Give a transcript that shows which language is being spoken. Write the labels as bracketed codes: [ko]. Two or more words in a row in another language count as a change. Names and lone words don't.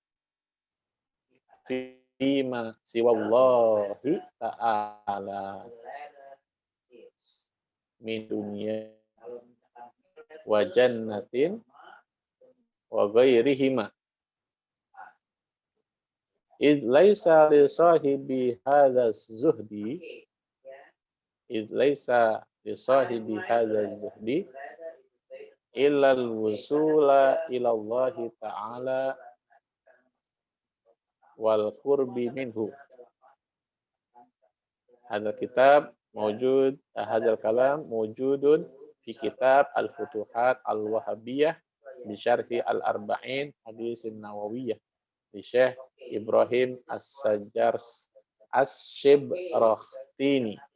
[ar] فيما سوى الله تعالى من دنيا وجنة وغيرهما إذ ليس لصاحب هذا الزهد إلا الوصول إلى الله تعالى والقرب منه. هذا الكتاب موجود، هذا الكلام موجود في كتاب الفتوحات الوهبية بشرح الأربعين حديث النووية di الشيخ إبراهيم الشبرخيتي.